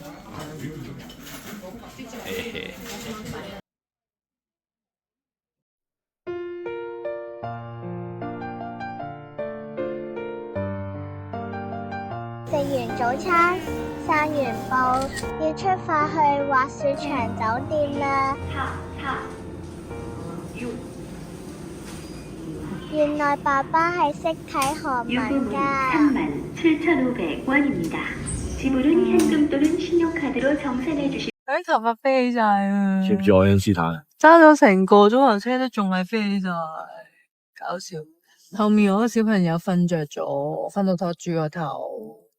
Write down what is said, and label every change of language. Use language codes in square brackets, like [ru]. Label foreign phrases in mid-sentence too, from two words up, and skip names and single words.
[yue] 食完早餐，散完步，要出發去滑雪場酒店啦。原來爸爸係識睇韓文㗎。 [ko] 37,500원입니다. 지불은 현금 또는 신용카드로 정산해 주시. [yue] 啲頭髮飛晒啊！知唔知愛因斯坦？揸咗成個鐘頭車都仲係飛晒，搞笑。後面我個小朋友瞓着咗，瞓到托住個頭。